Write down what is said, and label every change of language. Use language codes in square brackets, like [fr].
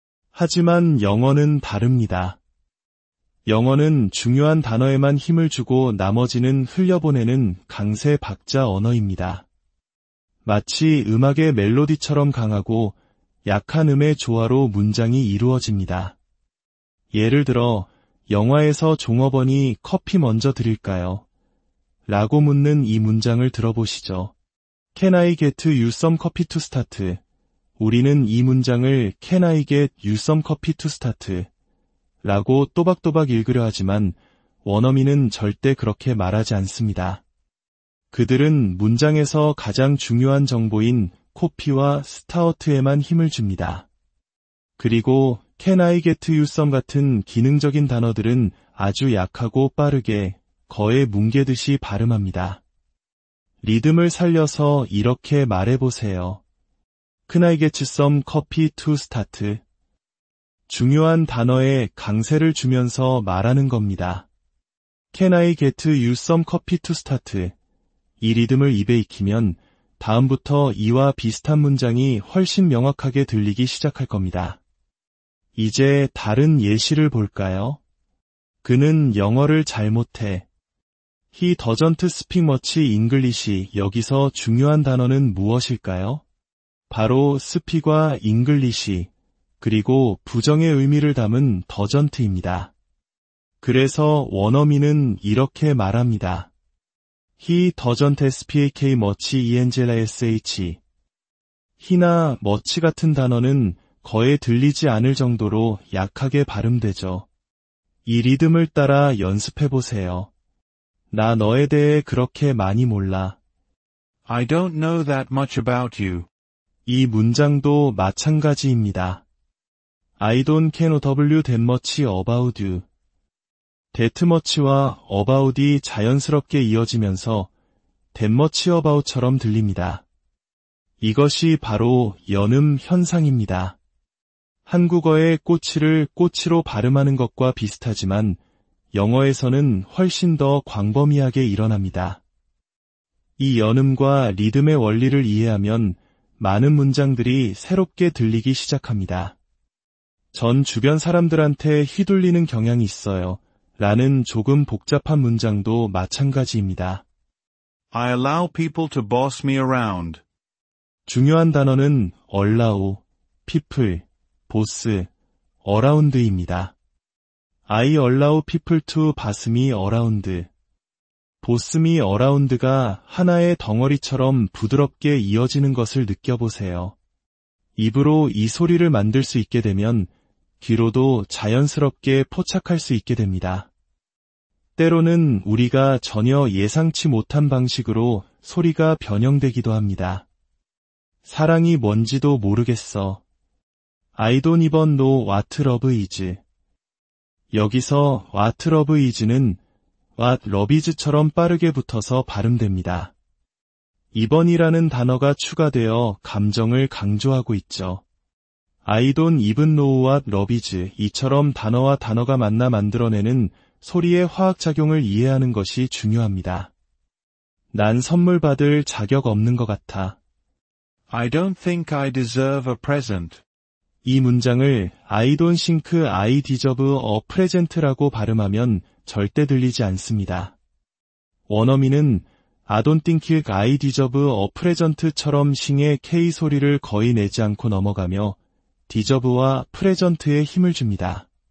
[ko] 하지만 영어는 다릅니다. 영어는 중요한 단어에만 힘을 주고 나머지는 흘려보내는 강세 박자 언어입니다. 마치 음악의 멜로디처럼 강하고 약한 음의 조화로 문장이 이루어집니다. 예를 들어 영화에서 종업원이 커피 먼저 드릴까요? 라고 묻는 이 문장을 들어보시죠. [en] Can I get you some coffee to start? [ko] 우리는 이 문장을 [en] Can I get you some coffee to start? [ko] 라고 또박또박 읽으려 하지만 원어민은 절대 그렇게 말하지 않습니다. 그들은 문장에서 가장 중요한 정보인 코피와 스타어트에만 힘을 줍니다. 그리고 [en] Can I get you some [ko] 같은 기능적인 단어들은 아주 약하고 빠르게 거의 뭉개듯이 발음합니다. 리듬을 살려서 이렇게 말해보세요. [en] Can I get you some coffee to start? [ko] 중요한 단어에 강세를 주면서 말하는 겁니다. [en] Can I get you some coffee to start? [ko] 이 리듬을 입에 익히면 다음부터 이와 비슷한 문장이 훨씬 명확하게 들리기 시작할 겁니다. 이제 다른 예시를 볼까요? 그는 영어를 잘 못해. [en] He doesn't speak much English. [ko] 여기서 중요한 단어는 무엇일까요? 바로 speak과 English, 그리고 부정의 의미를 담은 doesn't입니다. 그래서 원어민은 이렇게 말합니다. [en] He doesn't speak much English. [ko] he나 much 같은 단어는 거의 들리지 않을 정도로 약하게 발음되죠. 이 리듬을 따라 연습해보세요. 나 너에 대해 그렇게 많이 몰라. [en] I don't know that much about you. [ko] 이 문장도 마찬가지입니다. [en] I don't know that much about you. [ko] that much와 about이 자연스럽게 이어지면서 [en] that much about [ko] 처럼 들립니다. 이것이 바로 연음 현상입니다. 한국어의 꼬치를 꼬치로 발음하는 것과 비슷하지만 영어에서는 훨씬 더 광범위하게 일어납니다. 이 연음과 리듬의 원리를 이해하면 많은 문장들이 새롭게 들리기 시작합니다. 전 주변 사람들한테 휘둘리는 경향이 있어요. 라는 조금 복잡한 문장도 마찬가지입니다. [en] I allow people to boss me around. [ko] 중요한 단어는 allow, people, boss, around입니다. [en] I allow people to boss me around. [ko] boss me around가 하나의 덩어리처럼 부드럽게 이어지는 것을 느껴보세요. 입으로 이 소리를 만들 수 있게 되면 귀로도 자연스럽게 포착할 수 있게 됩니다. 때로는 우리가 전혀 예상치 못한 방식으로 소리가 변형되기도 합니다. 사랑이 뭔지도 모르겠어. [en] I don't even know what love is. [ko] 여기서 [en] what love is [ko] 는 what love is처럼 빠르게 붙어서 발음됩니다. 이번이라는 단어가 추가되어 감정을 강조하고 있죠. [en] I don't even know what love is. [ko] 이처럼 단어와 단어가 만나 만들어내는 소리의 화학작용을 이해하는 것이 중요합니다. 난 선물 받을 자격 없는 것 같아. [en] I don't think I deserve a present. [ko] 이 문장을 [en] I don't think I deserve a present [ko] 라고 발음하면 절대 들리지 않습니다. 원어민은 [en] I don't think I deserve a present [ko] 처럼 싱의 K 소리를 거의 내지 않고 넘어가며 deserve와 present에 힘을 줍니다.